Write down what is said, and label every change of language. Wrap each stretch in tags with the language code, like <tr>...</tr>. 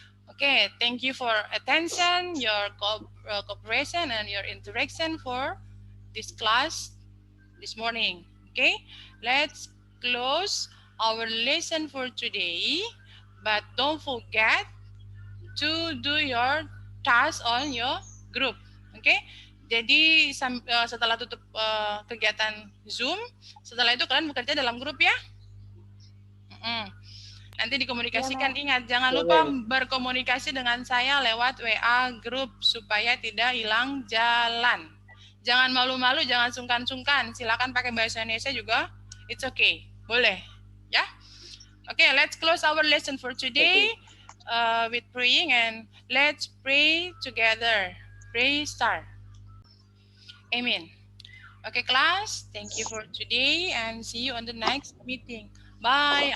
<en>Oke, thank you for attention, your cooperation and your interaction for this class this morning. Okay, let's close our lesson for today. But don't forget to do your task on your group. Okay?</en> <id>Jadi setelah tutup kegiatan Zoom, setelah itu kalian bekerja dalam grup ya. Nanti dikomunikasikan. Ingat, jangan lupa berkomunikasi dengan saya lewat WA grup supaya tidak hilang jalan. Jangan malu-malu, jangan sungkan-sungkan. Silakan pakai bahasa Indonesia juga.</id> <en>It's okay.</en> <id>Boleh. Ya.</id> <en>Okay, let's close our lesson for today with praying, and let's pray together. Pray start. Amen. Okay, class, thank you for today and see you on the next meeting. Bye.</en>